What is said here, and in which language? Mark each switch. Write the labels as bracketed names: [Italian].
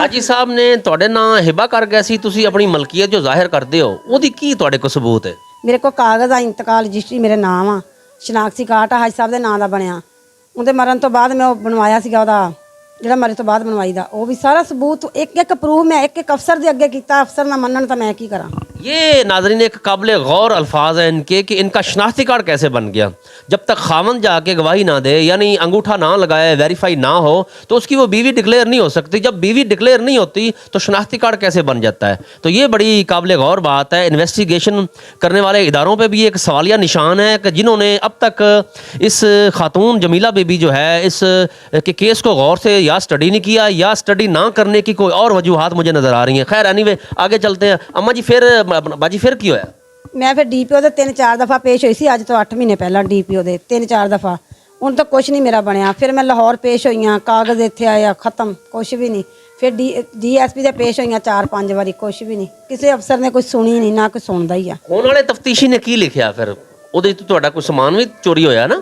[Punjabi] ਹਾਜੀ ਸਾਹਿਬ ਨੇ ਤੁਹਾਡੇ ਨਾਂ ਹਿਬਾ ਕਰ ਗਿਆ ਸੀ, ਤੁਸੀਂ ਆਪਣੀ ਮਲਕੀਅਤ ਜੋ ਜ਼ਾਹਿਰ ਕਰਦੇ ਹੋ ਉਹਦੀ ਕੀ ਤੁਹਾਡੇ ਕੋਲ ਸਬੂਤ ਹੈ? ਮੇਰੇ ਕੋਲ ਕਾਗਜ਼ ਆ, ਇੰਤਕਾਲ ਰਜਿਸਟਰੀ ਮੇਰੇ ਨਾਮ ਆ, ਸ਼ਨਾਖਤੀ ਕਾਰਡ ਆ ਹਾਜੀ ਸਾਹਿਬ ਦੇ ਨਾਂ ਦਾ ਬਣਿਆ। ਉਹਦੇ ਮਰਨ ਤੋਂ ਬਾਅਦ ਮੈਂ ਉਹ ਬਣਵਾਇਆ ਸੀਗਾ, ਉਹਦਾ ਜਿਹੜਾ ਮਰੇ ਤੋਂ ਬਾਅਦ ਬਣਵਾਈ ਦਾ, ਉਹ ਵੀ ਸਾਰਾ ਸਬੂਤ ਇੱਕ ਪ੍ਰੂਫ ਮੈਂ ਇੱਕ अफसर ਦੇ ਅੱਗੇ ਕੀਤਾ। अफसर ना मनन तो मैं की करा। [Hindi] ये नाजरीन एक काबिल गौर अल्फाज हैं इनके कि इनका शनाख्ती कार्ड कैसे बन गया। जब तक खामन जाके गवाही ना दे, यानी अंगूठा ना लगाए, वेरीफाई ना हो, तो उसकी वो बीवी डिक्लेयर नहीं हो सकती। जब बीवी डिक्लेयर नहीं होती तो शनाख्ती कार्ड कैसे बन जाता है? तो ये बड़ी काबिल गौर बात है। इन्वेस्टिगेशन करने वाले इदारों पर भी एक सवालिया निशान है कि जिन्होंने अब तक इस खातून जमीला बेबी जो है इस के केस को गौर से या स्टडी नहीं किया या स्टडी ना करने की कोई और वजूहात मुझे नज़र आ रही हैं। खैर एनीवे आगे चलते हैं। [Punjabi] अम्मा जी फिर बाजी फिर की होया? मैं फिर DPO ਦੇ 3-4 ਦਫਾ ਪੇਸ਼ ਹੋਈ ਸੀ, ਅੱਜ ਤੋਂ 8 ਮਹੀਨੇ ਪਹਿਲਾਂ DPO ਦੇ 3-4 ਦਫਾ। ਹੁਣ ਤਾਂ ਕੁਝ ਨਹੀਂ ਮੇਰਾ ਬਣਿਆ। ਫਿਰ ਮੈਂ ਲਾਹੌਰ ਪੇਸ਼ ਹੋਈਆਂ, ਕਾਗਜ਼ ਇੱਥੇ ਆਇਆ, ਖਤਮ, ਕੁਝ ਵੀ ਨਹੀਂ। ਫਿਰ DSP ਦੇ ਪੇਸ਼ ਹੋਈਆਂ 4-5 ਵਾਰੀ, ਕੁਝ ਵੀ ਨਹੀਂ। ਕਿਸੇ ਅਫਸਰ ਨੇ ਕੋਈ ਸੁਣੀ ਨਹੀਂ, ਨਾ ਕੋਈ ਸੁਣਦਾ ਹੀ ਆ। ਹੁਣ ਵਾਲੇ ਤਫਤੀਸ਼ੀ ਨੇ ਕੀ ਲਿਖਿਆ ਫਿਰ? ਉਹਦੇ ਤੋਂ ਤੁਹਾਡਾ ਕੋਈ ਸਮਾਨ ਵੀ ਚੋਰੀ ਹੋਇਆ ਨਾ?